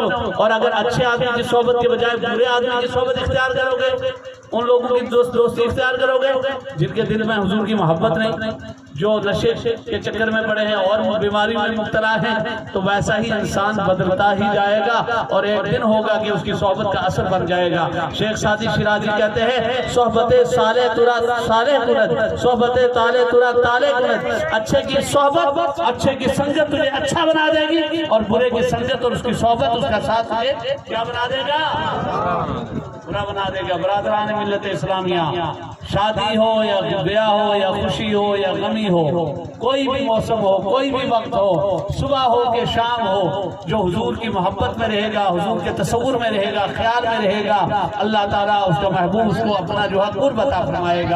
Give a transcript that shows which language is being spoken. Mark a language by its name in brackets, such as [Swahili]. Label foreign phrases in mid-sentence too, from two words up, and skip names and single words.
[Urdu] اور اگر اچھے آدمی کی صحبت کے بجائے برے آدمی کی صحبت اختیار کرو گے، ان لوگوں کی دوستی اختیار کرو گے جن کے دل میں حضور کی محبت نہیں، جو نشے کے چکر میں پڑے ہیں اور بیماریوں میں مبتلا ہیں، تو ویسا ہی انسان بدلتا ہی جائے گا اور ایک دن ہوگا کہ اس کی صحبت کا اثر بن جائے گا. شیخ سعدی شیرازی کہتے ہیں [Persian] صحبت صالح ترا صالح کند، صحبت طالح ترا طالح کند. [Urdu] اچھے کی صحبت، اچھے کی سنگت تجھے اچھا بنا دے گی، اور برے کی سنگت اور اس کی صحبت، اس کا ساتھ تجھے کیا بنا دے گا. برا بنا دے گا۔ برادران ملت اسلامیہ، شادی ہو یا بیاہ ہو یا خوشی ہو یا غمی ہو، کوئی بھی موسم ہو، کوئی بھی وقت ہو، صبح ہو کہ شام ہو، جو حضور کی محبت میں رہے گا، حضور کے تصور میں رہے گا، خیال میں رہے گا، اللہ تعالیٰ اس کا محبوب اس کو اپنا جو ہے قرب عطا فرمائے گا۔